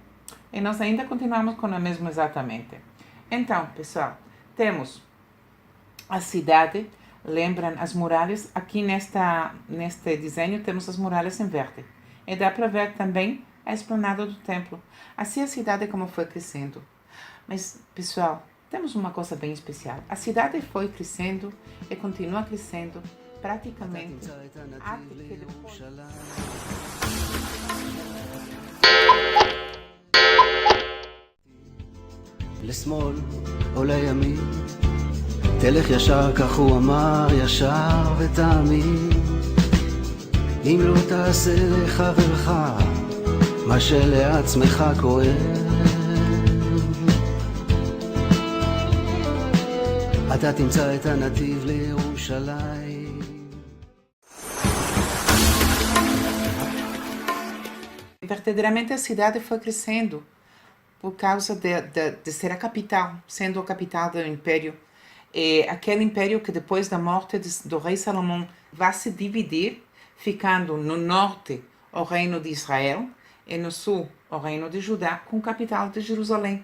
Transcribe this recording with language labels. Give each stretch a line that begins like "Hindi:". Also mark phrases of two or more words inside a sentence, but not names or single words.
Portuguese: E nós ainda continuamos com o mesmo exatamente. Então, pessoal, temos a cidade, lembram as muralhas, aqui neste desenho temos as muralhas em verde. E dá para ver também a esplanada do templo. Assim a cidade como foi crescendo. Mas, pessoal, temos uma coisa bem especial. A cidade foi crescendo e continua crescendo praticamente até que depois...
Hebrew: לשמאל או לימין, תלך ישר כך הוא אמר, ישר ותאמין. אם לא תעשה לחברך מה שלעצמך כואב, אתה תמצא את הנתיב לירושלים.
Portuguese: Verdadeiramente a cidade foi crescendo por causa de ser a capital, sendo a capital do império. E aquele império que depois da morte do rei Salomão vai se dividir, ficando no norte o reino de Israel e no sul o reino de Judá, com capital de Jerusalém.